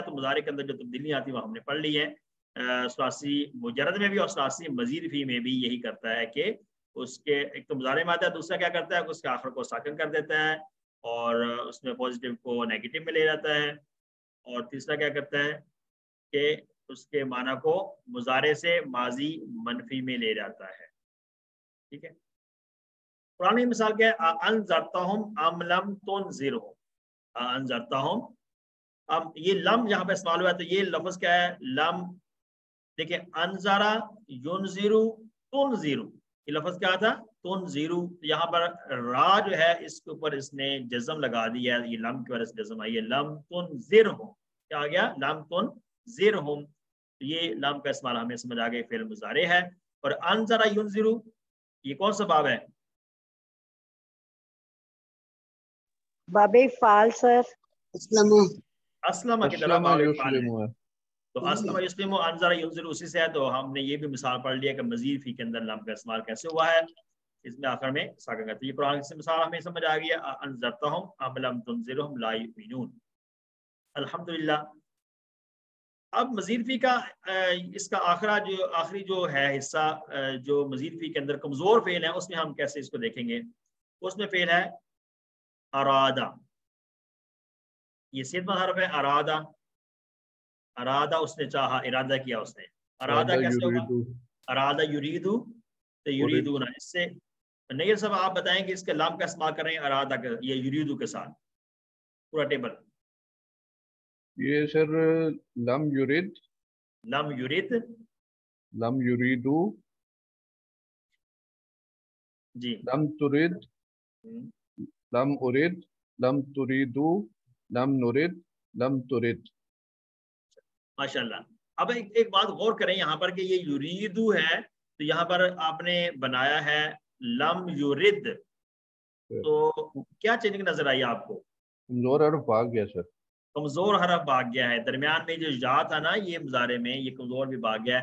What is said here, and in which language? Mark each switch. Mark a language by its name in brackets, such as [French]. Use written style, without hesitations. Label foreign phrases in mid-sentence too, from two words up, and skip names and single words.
[Hindi] तो मुजारे के अंदर जो तब्दीलियाँ आती हैं वो हमने पढ़ ली हैं। सुलासी मुजर्रद में भी और सुलासी मजीद फी में भी यही करता है कि उसके एक तो मुजारे में आता है, दूसरा क्या करता है उसके आखिर को साकिन कर देता है और उसमें पॉजिटिव को नेगेटिव में ले जाता है, और तीसरा क्या करता है कि उसके माना को मुजारे से माजी मनफी में ले जाता है। ठीक है, पुरानी मिसाल क्या है, [Arabic] أأنذرتهم أم لم تنذرهم، أأنذرتهم. [Hindi] अब ये लम यहाँ पे इस्तेमाल हुआ है, तो ये लफ्ज क्या है, लम। देखिए, [Arabic] أنذر ينذر تنذر, [Hindi] ये लफ्ज क्या था, तुनज़िरु। यहाँ पर रा जो है इसके ऊपर इसने जज़म लगा दिया है, ये लम की वजह से जज़म आई है। [Arabic] لم تنذرهم, [Hindi] क्या आ गया, [Arabic] لم تنذرهم. [Hindi] ये लम का इस्तेमाल हमें समझ आ गया, फेल मुज़ारे है। और [Arabic] أنذر ينذر, [Hindi] ये कौन सा बाब है, बाबे फाल सर। अस्लमा की तरह बाब फाल है। युस्लिमु है। तो [Arabic] أسلم يسلم أنذر ينذر [Hindi] उसी से है। तो हमने ये भी मिसाल पढ़ लिया कि मजीद फी के अंदर लम का इस्तेमाल कैसे हुआ है, इसमें आखिर में साकिन करते हैं। ये कुरान से मिसाल हमें समझ आ गई है, [Arabic] أأنذرتهم أم لم تنذرهم لا يؤمنون. अल्हम्दुलिल्लाह। [Hindi] अब मजीद फी का इसका आखिरी जो है हिस्सा, जो मजीद फी के अंदर कमजोर फेल है, उसमें हम कैसे इसको देखेंगे। उसमें फेल है अरादा, ये सिद्ध हरफ है अरादा। अरादा उसने चाहा, इरादा किया उसने। अरादा कैसे होगा, [Arabic] أراد يريد, [Hindi] तो युरीदू ना, इससे नहीं सब आप बताएं कि इसके लाम का इस्तेमाल कर रहे हैं अरादा का, ये युरीदु के साथ पूरा टेबल। ये सर [Arabic] لم يرد, لم يرد, لم يريدوا, [Hindi] जी, [Arabic] لم ترد، لم أرد، لم تريدوا، لم نرد، لم ترد. [Hindi] माशाल्लाह। अब एक बात गौर करें यहाँ पर कि ये युरीदू है, तो यहाँ पर आपने बनाया है [Arabic] لم يرد, [Hindi] तो क्या चेंजिंग नजर आई आपको, कमजोर हरफ भाग गया सर, कमजोर हरफ भाग गया है। दरमियान में जो या था ना, ये मुजारे में ये कमजोर भी भाग गया है।